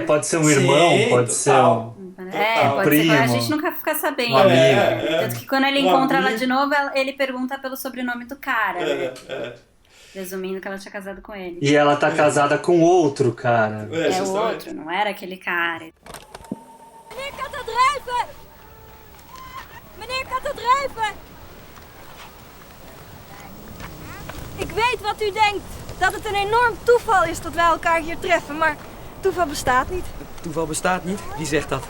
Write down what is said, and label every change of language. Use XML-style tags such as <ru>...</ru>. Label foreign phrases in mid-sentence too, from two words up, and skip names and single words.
<pt>Pode ser um irmão, pode ser um primo. A gente nunca fica sabendo. Um amigo. Tanto que quando ele encontra ela de novo, ele pergunta pelo sobrenome do cara, né? Presumindo que ela tinha casado com ele. E ela tá casada com outro cara. O outro, não era aquele cara.</pt> <nl>Meneer Catadreuven! Meneer Catadreuven! Ik weet wat u denkt. Dat het een enorm toeval is dat wij elkaar hier treffen, maar toeval bestaat niet. Toeval bestaat niet? Wie zegt dat?</nl>